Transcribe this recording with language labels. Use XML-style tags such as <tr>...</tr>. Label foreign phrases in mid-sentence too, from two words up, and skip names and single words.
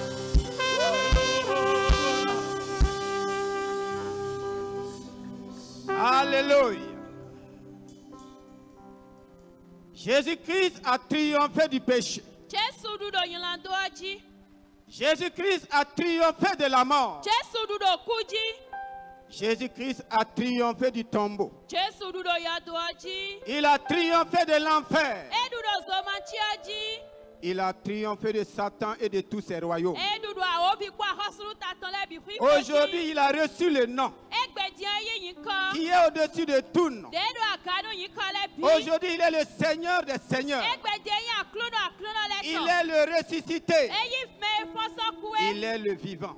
<fr>Alléluia! Jésus-Christ a triomphé du péché.</fr> <ee>Jesu ɖu ɖo nyilandɔa dzi.</ee> <fr>Jésus-Christ a triomphé de la mort.</fr> <ee>Jesu ɖu ɖo ku dzi.</ee> <fr>Jésus-Christ a triomphé du tombeau.</fr> <ee>Jesu ɖu ɖo yadoa dzi.</ee> <fr>Il a triomphé de l'enfer.</fr> <ee>Eɖu ɖo zomatsia dzi.</ee> <fr>Il a triomphé de Satan et de tous ses royaumes.</fr> <ee>Eɖu ɖo awo</ee> <fr>Aujourd'hui, il a reçu le nom qui est au-dessus de tout nom. Aujourd'hui, il est le Seigneur des Seigneurs. Il est le ressuscité. Il est le vivant.</fr>